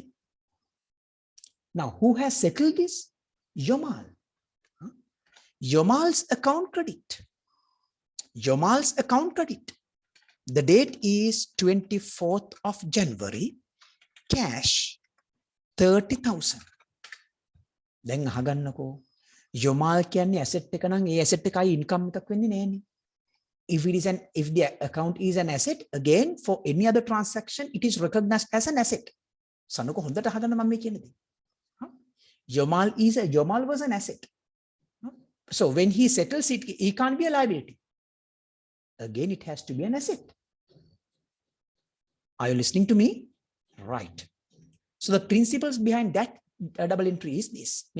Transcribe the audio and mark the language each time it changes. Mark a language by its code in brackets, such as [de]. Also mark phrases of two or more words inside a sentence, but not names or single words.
[en] Now, who has settled this? Yomal. Yomal's account credit. Yomal's account credit. The date is 24th of January. Cash 30,000. [si] දැන් අහගන්නකෝ. Yomal කියන්නේ asset එක නම් ඒ asset එකයි income එකක් වෙන්නේ නෑනේ. [en] If the account is an asset, again for any other transaction, it is recognized as an asset. [si] සනුක හොඳට අහගන්න මම මේ කියන්නේ. [en] Yomal was an asset. So when he settles it, he can't be a liability. Again, it has to be an asset. Are you listening to me? Right. So the principles behind that double entry is this.